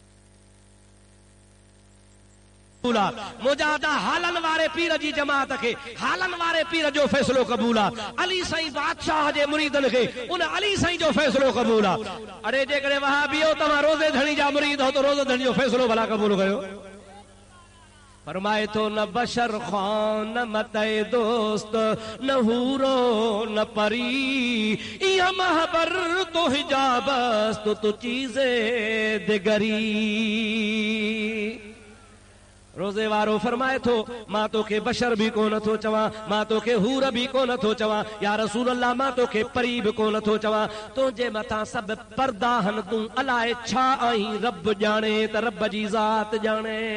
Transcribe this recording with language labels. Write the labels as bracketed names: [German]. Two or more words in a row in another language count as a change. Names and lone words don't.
[Sindhi] मुजादा हालन वारे पीर जी जमात खे, हालन वारे पीर जो फ़ैसिलो क़बूल आहे। अली साईं बादशाह जे मुरीदन खे उन अली साईं जो फ़ैसिलो क़बूल आहे। अरे जेकॾहिं वहाबियो तव्हां रोज़े धणी जा मुरीद हो त रोज़े धणी जो फ़ैसिलो भला क़बूल कयो। [Persian] فرمائے تو نہ بشر خوان نہ متے دوست نہ حورو نہ پری، یا محبر تو حجابس تو چیزے دگری. [Sindhi] रोज़े वारो फरमाए थो मां तोखे बशर भी कोन थो चवां, मां तोखे हूर भी कोन थो चवां, [Arabic] يا رسول الله [Sindhi] मां तोखे परी भी कोन थो चवां। तुंहिंजे मथां सभु पर्दा हन, तूं अलाए छा आहीं, रब ॼाणे त रब जी ज़ात ॼाणे।